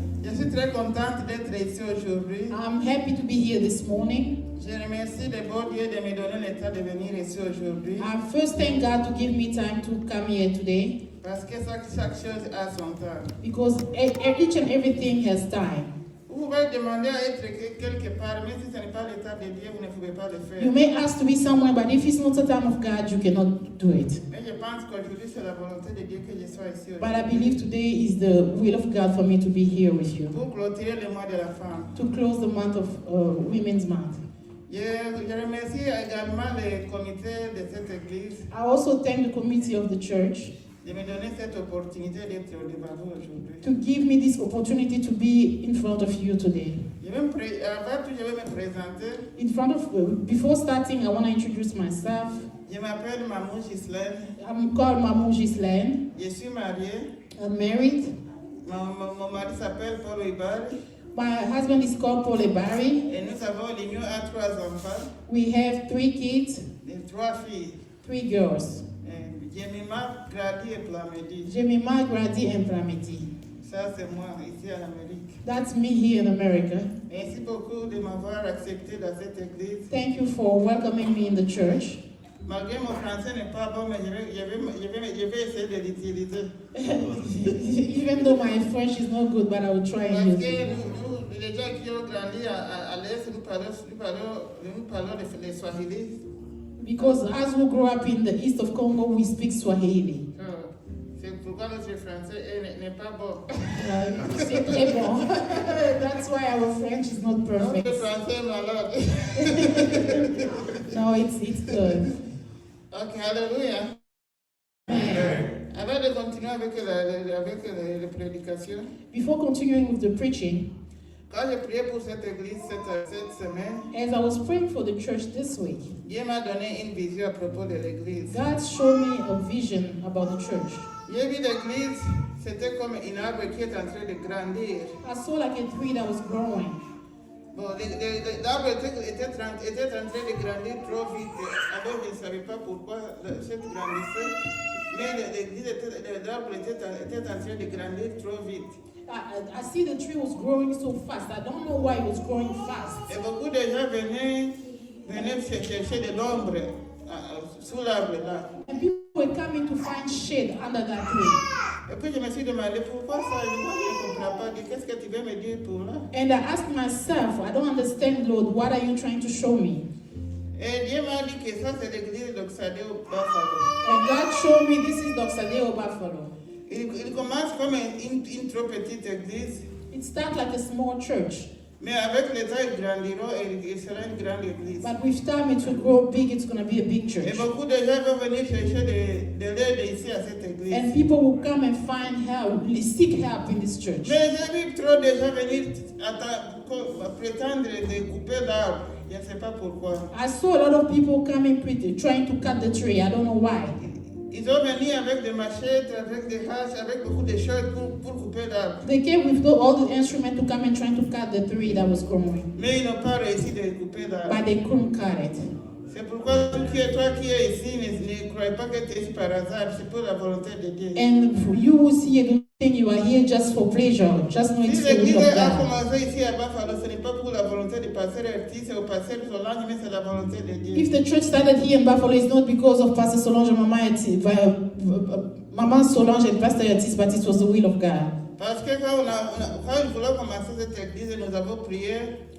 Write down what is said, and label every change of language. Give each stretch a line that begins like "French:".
French: je suis très contente d'être ici aujourd'hui.
English: I'm happy to be here this morning.
French: Je remercie le bon Dieu de me donner le temps de venir ici aujourd'hui
English: I first thank God to give me time to come here today
French: parce que chaque chose a son temps.
English: because each and everything has time.
French: Vous pouvez demander à être quelque part, mais si ce n'est pas le temps de Dieu, vous ne pouvez pas le faire.
English: You may ask to be somewhere, but if it's not the time of God, you cannot do it.
French: Mais je pense qu'aujourd'hui c'est la volonté de Dieu que je sois ici
English: But I
French: aujourd'hui.
English: believe today is the will of God for me to be here with you
French: Pour clôturer le mois de la femme.
English: to close the month of Women's Month.
French: Je remercie également le comité de cette église
English: I also thank the committee of the church
French: de me donner cette opportunité d'être devant vous aujourd'hui.
English: to give me this opportunity to be in front of you today.
French: Avant tout, je vais me présenter.
English: Before starting, I want to introduce myself.
French: Je m'appelle Mamou Gislaine.
English: I'm called Mamou Gislaine.
French: Je suis mariée.
English: I'm married.
French: Mon mari s'appelle Paul Ibari.
English: My husband is called Paul Ebari.
French: Et nous avons l'union à 3 enfants,
English: We have 3 kids,
French: et 3 filles.
English: 3 girls.
French: Jemima, Grady et Plamedi.
English: Jemima, Grady, and Pramiti.
French: Ça, c'est moi ici en Amérique.
English: That's me here in America.
French: Merci beaucoup de m'avoir accepté dans cette église.
English: Thank you for welcoming me in the church.
French: Malgré mon français n'est pas bon, mais je vais essayer de l'utiliser.
English: Even though my French is not good, but I will try and
French: Parce
English: use
French: que
English: it.
French: nous, les gens qui ont grandi à l'Est, nous parlons de Swahili.
English: Because as we grow up in the east of Congo, we speak Swahili.
French: C'est pourquoi notre français n'est pas bon. C'est très bon.
English: That's why our French is not perfect.
French: Notre français est malade.
English: No, it's good.
French: Ok, alléluia. Avant de continuer avec la prédication,
English: Before continuing with the preaching,
French: quand j'ai prié pour cette église cette semaine,
English: as I was praying for the church this week,
French: Dieu m'a donné une vision à propos de l'église.
English: God showed me a vision about the church.
French: J'ai vu l'église, c'était comme une arbre qui est en train de grandir.
English: I saw like a tree that was growing.
French: Bon, l'arbre était en train de grandir trop vite. Alors je ne savais pas pourquoi cette grandissait. Mais l'arbre était en train de grandir trop vite.
English: I see the tree was growing so fast. I don't know why it was growing fast.
French: Et beaucoup de gens venaient chercher de l'ombre sous l'arbre là.
English: And people were coming to find shade under that tree.
French: Et puis je me suis demandé pourquoi ça. Je ne comprends pas. Qu'est-ce que tu veux me dire pour là?
English: And I asked myself, I don't understand, Lord, what are you trying to show me?
French: Et Dieu m'a dit que ça c'est l'église d'Oxadeo Buffalo.
English: And God showed me this is Doxadeo Buffalo.
French: Il commence comme une trop petite église.
English: It starts like a small church.
French: Mais avec le temps, il grandira et il sera une grande église.
English: But with time it will grow big, it's going to be a big
French: Et
English: church.
French: beaucoup de gens vont venir chercher de l'aide ici à cette église.
English: And people will come and find help, seek help in this church.
French: Mais j'ai vu trop de gens venir prétendre de couper l'arbre. Je ne sais pas pourquoi.
English: I saw a lot of people coming trying to cut the tree. I don't know why.
French: Ils ont venu avec des machettes, avec des haches, avec beaucoup de choses pour couper l'arbre.
English: They came with all the instruments to come and trying to cut the tree that was growing.
French: Mais ils n'ont pas réussi de couper l'arbre.
English: But they couldn't cut it.
French: C'est pourquoi toi qui es ici, ne crois pas que tu es ici par hasard. C'est pour la volonté de Dieu.
English: And you will see, don't think you are here just for pleasure. Just know it's
French: Si
English: the will
French: l'église
English: of
French: a
English: God.
French: commencé ici à Buffalo, ce n'est pas pour la volonté du pasteur Artis ou pasteur Solange, mais c'est la volonté de Dieu.
English: If the church started here in Buffalo, it's not because of Pastor Solange and Mama Solange and Pastor Yatis, but it was the will of God.
French: Parce que quand nous voulons commencer cette église, nous avons prié.